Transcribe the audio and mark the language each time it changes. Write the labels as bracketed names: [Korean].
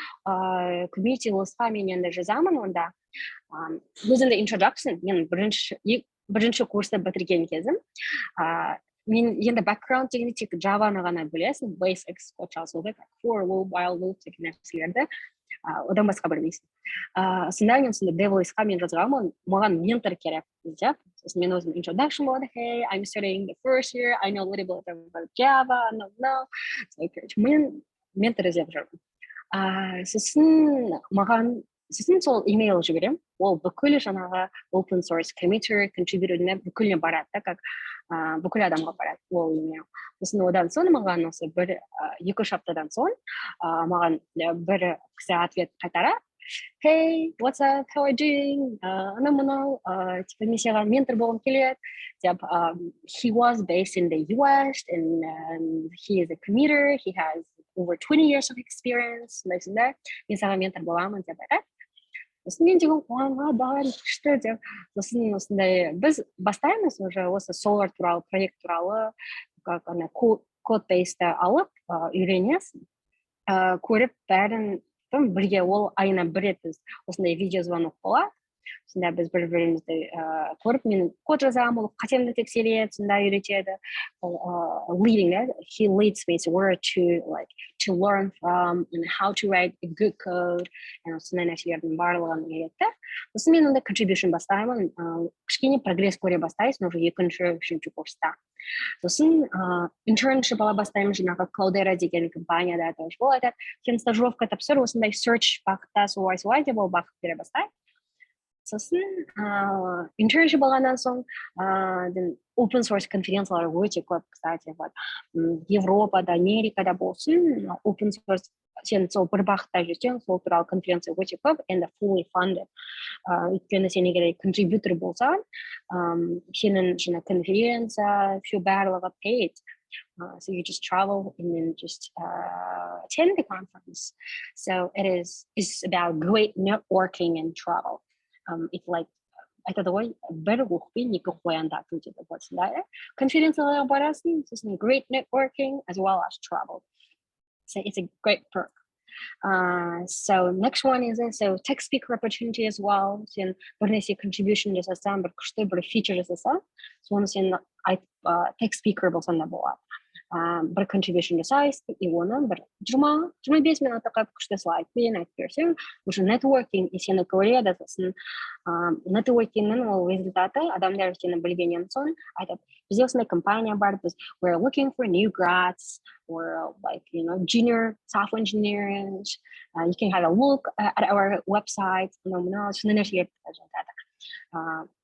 [Kazakh] Community list'қа мен енді жазамын онда. Өзімді introduction, мен бірінші курсты бітірген кезім. Мен енді background дегенде тек Java'ны ғана білесің, basics код жазуды, for loop, while loop деген нәрселерді, одан басқа білмейсің. Сонда мен DevOps-қа мен жазғанмын, маған ментор керек деп. Сосын мен өзім introduction болады, [English] hey, I'm studying the first year, I know a little bit about Java, no. [Kazakh] Мен ментор іздеп жүрмін. Сосын маған сосын сол имейл жіберемін, ол бүкіл жаңағы open source committer, contributor'іне бүкіліне барады да, как бүкіл адамға барады ол имейл. Сосын одан соң маған осы бір 2-3 аптадан соң маған бір кісі ответ қайтарады. [English] Hey, what's up? How are you doing? [Kazakh] Мынау, типа мен саған ментор болғым келеді деп, [English] he was based in the US and he is a commuter, he has over 20 years of experience, [Kazakh] мен саған ментор боламын деп айтады. Сосын мен деген қуанға давай күшті деп, сосын осындай біз бастаймыз уже осы Solar туралы, проект туралы, как ана код-бейсті алып үйренесің, көріп бәрін бірге ол айына бір рет біз осындай видеозвонок болады. Сонда біз бір-бірімізді көріп, мен код жазамын, ол қатемді тексереді, сонда үйретеді. [English] Leading that, he leads me to where to learn from and how to write a good code, and [Kazakh] сондай нәрселердің барлығын үйретті. Сосын мен онда contribution бастаймын, кішкене прогресс көре бастайсың уже 2-3 курста. Сосын internship ала бастаймын, жаңағы Cloudera деген компанияда тоже болады. Сен стажировка тапсыр, осындай search бағытта солай деп ол бағыт бере бастайды. Сосын internship алғаннан соң open source конференциялар өте көп, кстати, Европада, Америкада болсын, open source сен сол бір бағытта жүрсең, сол туралы конференция өте көп, [English] and fully funded. [Kazakh] Өйткені сен егер contributor болсаң, сенің жаңа конференция, все барлығы paid. [English] So you just travel and then just attend the conference. So it's about great networking and travel. It's like [Kazakh] айтады ғой, бір оқпен екі қоянды ату дейді осындай. Конференцияларға барасың, сосын [English] great networking as well as travel. So it's a great perk. So next one is tech speaker opportunity as well. [Kazakh] Сен бірнәрсе contribution жасасаң, бір күшті бір feature жасасаң, соны сен tech speaker болсаң да болады. Бір contribution жасайсың, и оны бір 20-25 минутқа күшті слайдпен айтып берсең, уже networking сені көреді, сосын networkingнің ол результаты адамдар сені білгеннен соң айтады, бізде осындай компания бар, біз [English] we're looking for new grads or junior software engineers. You can have a look at our website. [Kazakh] Сондай нәрселерді жатады.